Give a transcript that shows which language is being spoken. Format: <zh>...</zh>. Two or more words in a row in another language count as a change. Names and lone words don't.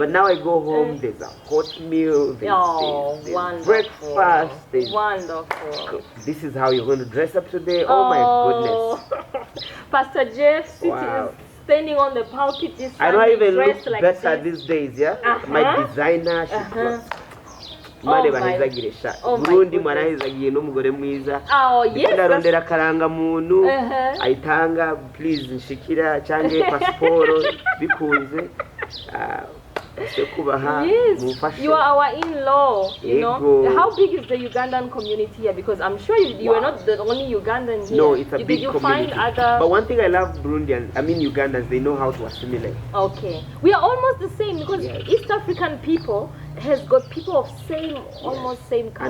<en>But now I go home, there's a hot meal, there's breakfast, there's wonderful. This is how you're going to dress up today. Oh my goodness. Pastor Jeff standing on the pulpit this I don't even look like better this. these days, My designer,</en> <rn>Burundi mwanahizagiye n'umugore mwiza ndarondera karanga muntu ayitanga please nshikira cyangwa passport bikunze</rn> <en>Yes, you are our in-law, you know. How big is the Ugandan community here? Because I'm sure you are not the only Ugandan here. No, it's a big Did you community. Find other... But one thing I love Ugandans, they know how to assimilate. Okay. We are almost the same because East African people has got people of almost same culture.</en>